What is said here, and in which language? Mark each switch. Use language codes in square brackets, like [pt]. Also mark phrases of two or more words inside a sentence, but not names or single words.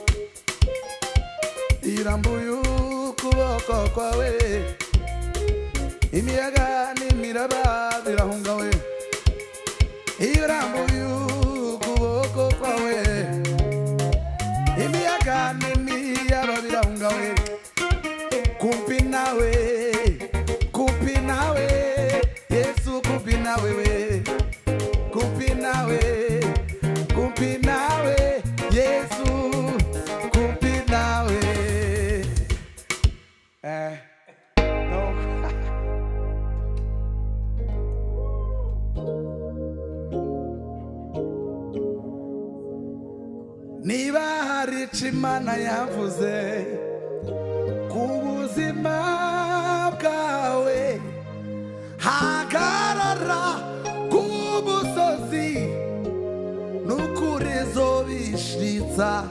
[rn] Iyo urambuye ukuboko kwawe, imiyaga n'imiraba birahunga we. Iyo urambuye ukuboko kwawe, imiyaga n'imiyaga birahunga we. Kumpi nawe Yesu, kumpi nawe we. Kumpi nawe Yesu, kumpi nawe. No. Niba hari icyo Imana yavuze ku buzima bwawe, hagarara ku musozi, n'ukuri izobishitsa.